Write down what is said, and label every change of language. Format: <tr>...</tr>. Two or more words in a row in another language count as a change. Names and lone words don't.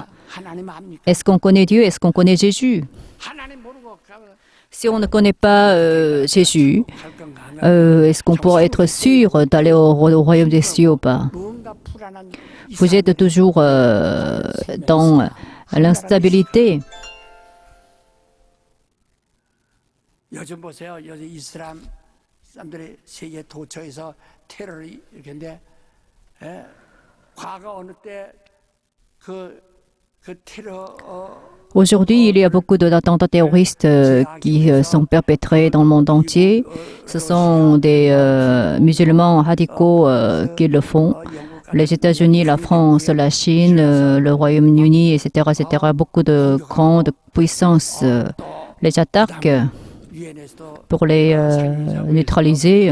<fr>Est-ce qu'on connaît Dieu? Est-ce qu'on connaît Jésus? Si on ne connaît pas Jésus, est-ce qu'on pourra être sûr d'aller au royaume des cieux ou pas? Vous êtes toujours dans l'instabilité.</fr> <ko>요즘 보세요. 요즘 이슬람 사람들이 세계 도처에서 테러를 일으켰는데 과거 어느 때 그 테러</ko> <fr>Aujourd'hui, il y a beaucoup d'attentats terroristes qui sont perpétrés dans le monde entier. Ce sont des musulmans radicaux qui le font. Les États-Unis, la France, la Chine, le Royaume-Uni, etc., etc., beaucoup de grandes puissances les attaquent pour les neutraliser.</fr>